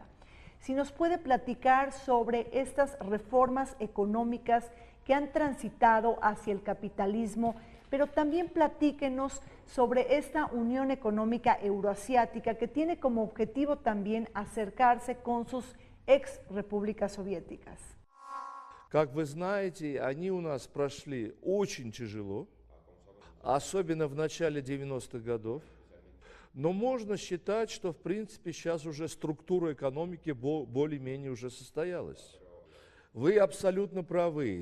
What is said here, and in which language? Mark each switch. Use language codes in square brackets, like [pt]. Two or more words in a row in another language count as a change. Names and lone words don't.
[es] Si nos puede platicar sobre estas reformas económicas que han transitado hacia el capitalismo, pero también platíquenos sobre esta Unión Económica Euroasiática que tiene como objetivo también acercarse con sus ex repúblicas soviéticas. [ru] Как вы знаете, они у нас прошли очень тяжело, особенно в начале 90-х годов. Но можно считать, что в принципе сейчас уже структура экономики более-менее уже состоялась. Вы абсолютно правы.